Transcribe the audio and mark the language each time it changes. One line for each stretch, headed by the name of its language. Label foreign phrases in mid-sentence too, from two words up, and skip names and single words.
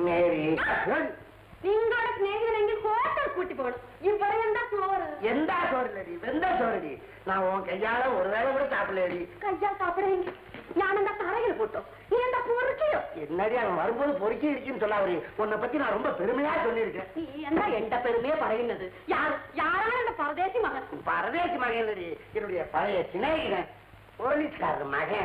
Malayalam: மேரி നിങ്ങളുടെ സ്നേഹിതനെങ്കിൽ ഹോട്ടൽ കൂട്ടി പോകണം. ഇവിടെ എന്താ ചോറ്? എന്താ ചോറില്ലടി, വെന്ത ചോറടി.
Tamil: நான் உன் கையால ஒரு வேளை கூட சாப்பிடலடி. கையால் சாப்பிடுறீங்க? நான் அந்த தரையில் போட்டோம், நீ அந்த பொறுக்கியோ? என்னடி அவன் வரும்போது பொறுக்கி இருக்குன்னு சொல்லாவரி. உன்னை பத்தி நான் ரொம்ப பெருமையா சொல்லியிருக்கேன். நீ என்ன எந்த பெருமையை പറയുന്നത്? யாரான அந்த பரதேசி மகன்? பரதேசி மகன் இல்லடி, என்னுடைய பழைய சிநேகிதன், போலீஸ்காரர் மகன்.